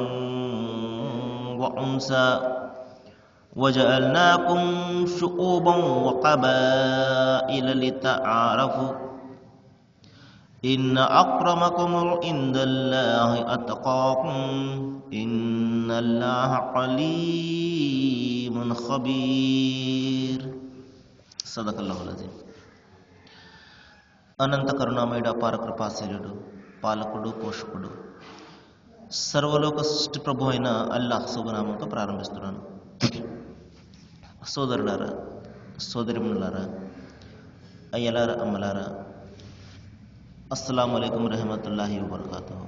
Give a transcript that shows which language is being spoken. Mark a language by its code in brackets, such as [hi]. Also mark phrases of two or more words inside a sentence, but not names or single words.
[ar] وأنثى وجعلناكم شعوبا وقبائل لتعارفوا إن أكرمكم عند الله أتقاكم إن الله عليم خبير صدق الله العظيم. [te] అనంత కరుణామయుడు అపార కృపాశీలుడు పాలకుడు పోషకుడు సర్వలోక సృష్టి ప్రభు అయిన అల్లాహ్ శుభనామంతో ప్రారంభిస్తున్నాను. సోదరులారా, సోదరిములారా, అయ్యలారా, అమ్మలారా, [ar] السلام عليكم رحمة الله وبركاته.